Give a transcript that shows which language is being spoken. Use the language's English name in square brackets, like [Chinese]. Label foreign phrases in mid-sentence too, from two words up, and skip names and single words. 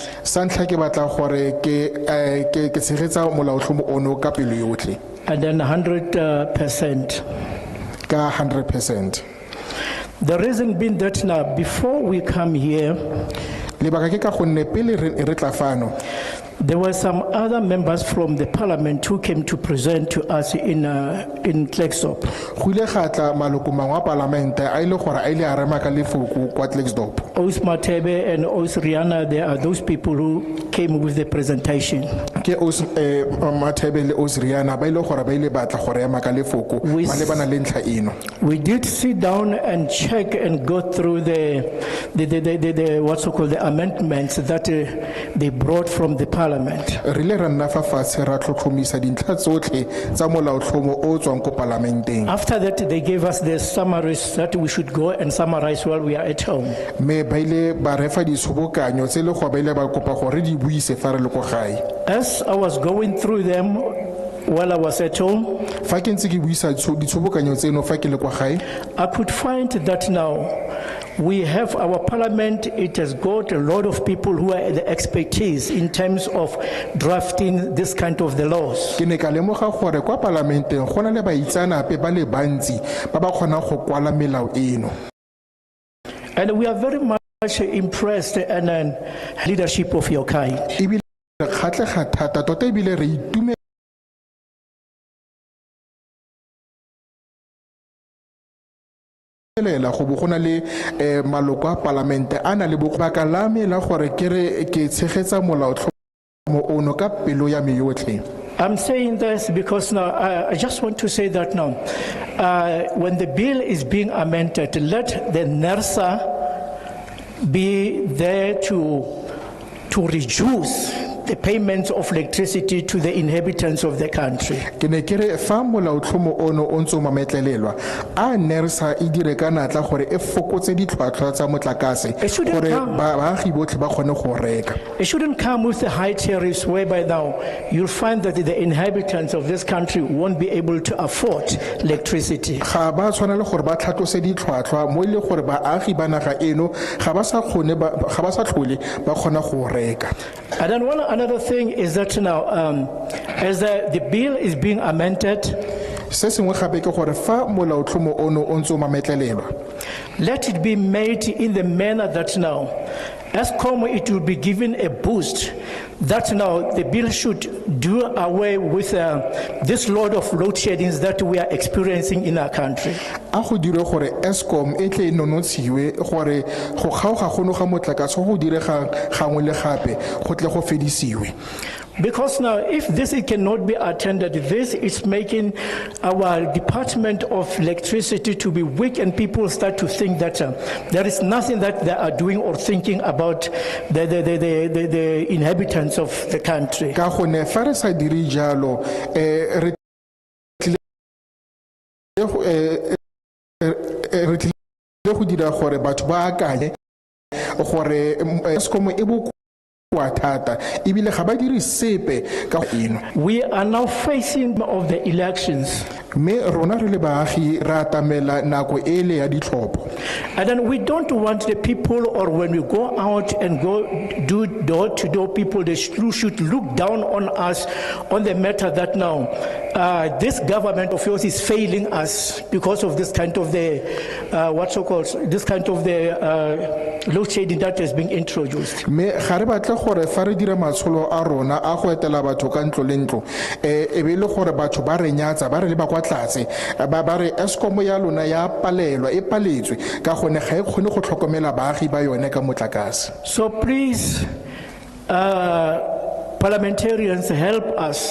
[Tswana] Sa ntlha ke batla gore ke tshegetsa molaotlhomo ono ka pelo yotlhe, [English] And then 100%. [Tswana] ka 100%. [English] The reason being that now, before we come here, [Tswana] Lebaka ke ka gonne pele re tla fano, [English] there were some other members from the parliament who came to present to us in Klerksdorp. [Tswana] go ile ga tla maloko mangwe a palamente a ile gore a ile a rema ka lefoko kwa Klerksdorp. [English] Os Matebe and Os Rihanna, there are those people who came with the presentation. [Tswana] Ke Mathebe le Osriana ba ile gore ba ile batla gore ema ka lefoko malebana le ntlha eno. [English] We did sit down and check and go through the what's called the amendments that they brought from the parliament. [Tswana] Re ile ra nna fa fatshe ra tlhotlhomisa dintlha tsotlhe tsa molaotlhomo o tswang ko parlamenteng. [English] After that, they gave us the summaries that we should go and summarize while we are at home. [Tswana] Me ba ile ba refa ditshobokanyo tse le go ba ile ba kopa gore di buise fa re le ko gae. [English] As I was going through them while I was at home, [Tswana] Fa ke ntse ke buisa ditsobokanyo tseno fa ke le kwa gae, [English] I could find that now we have our parliament, it has got a lot of people who are the expertise in terms of drafting this kind of the laws. [Tswana] ke ne ka lemoga gore kwa parlamenteng go na le baitsanape ba le bantsi ba ba kgonang go kwala melao eno. [English] And we are very much impressed and leadership of your kind. [Tswana] Ebile re kgatlega thata tota ebile re itumelela go bo gona le maloko a parlamente a na le baka la me la gore ke tshegetsa molaotlhomo ono ka pelo ya me yotlhe. [English] I'm saying this because now I just want to say that now when the bill is being amended, let the NERSA be there to reduce the payments of electricity to the inhabitants of the country. [Tswana] Ke ne ke re fa molaotlhomo ono o ntse o mametlelelwa a NERSA e dire ka natla gore e fokotse ditlhwatlhwa tsa motlakase gore baagi botlhe ba kgone go reka. [English] It shouldn't come with the high tariffs whereby now you'll find that the inhabitants of this country won't be able to afford electricity. [Tswana] Ga ba tshwana le gore ba tlhatlose ditlhwatlhwa mo ile gore baagi ba naga eno ga ba sa tlhole ba kgona go reka. [English] And then another thing is that now, as the bill is being amended, [Tswana] Se sengwe gape ke gore fa molaotlhomo ono o ntse o mametlelelwa, [English] let it be made in the manner that now, ESCOM, it will be given a boost, that now the bill should do away with this load of load sheddings that we are experiencing in our country. [Tswana] a go dire gore ESCOM e tle e nonotshiwe gore go kgaoga gono ga motlakase go diregang gangwe le gape go tle go fedisiwe. [English] Because now, if this it cannot be attended, this is making our Department of Electricity to be weak, and people start to think that there is nothing that they are doing or thinking about the inhabitants of the country. [Tswana] Ka gone fa re sa dire jalo re tlile go dira gore batho ba akanye gore Eskom e bokwa thata ebile ga ba dire sepe ka eno. [English] We are now facing of the elections. [Tswana] Me rona re le baagi ra tamela nako ele ya ditlhopho. [English] And then we don't want the people, or when we go out and go do door-to-door, people, they should look down on us on the matter that now this government of yours is failing us because of this kind of the, this kind of the load shedding that has been introduced. [Tswana] Me ga re batle gore fa re dira matsholo a rona a go etela batho ka ntlo le ntlo e be le gore batho ba re nyatsa ba re le ba kwa tlase ba re Eskom ya lona ya palelwa e paletswe ka gone ga e kgone go tlhokomela baagi ba yone ka motlakase. [English] So please, parliamentarians, help us.